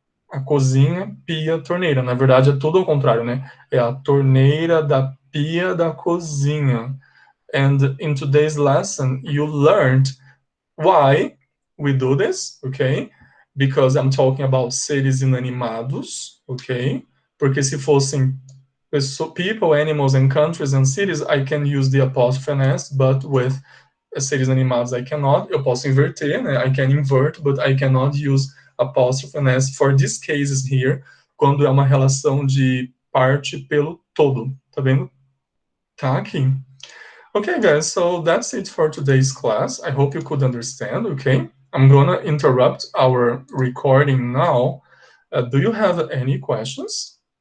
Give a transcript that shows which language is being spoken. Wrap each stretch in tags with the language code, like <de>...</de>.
<pt>A cozinha, pia, torneira. Na verdade, é tudo ao contrário, né? É a torneira da pia da cozinha.</pt> <en>And in today's lesson, you learned why we do this, okay? because I'm talking about</en> <pt>seres inanimados,</pt> <en>ok?</en> <pt>Porque se fossem</pt> <en>people, animals, and countries and cities, I can use the apostrophe s, but with</en> <pt>seres animados</pt> <en>I cannot.</en> <pt>Eu posso inverter, né?</pt> <en>I can invert, but I cannot use apostrophe s for these cases here,</en> <pt>quando é uma relação de parte pelo todo, tá vendo? Tá aqui.</pt> <en>Okay, guys, so that's it for today's class. I hope you could understand, okay? I'm gonna interrupt our recording now. Do you have any questions?</en>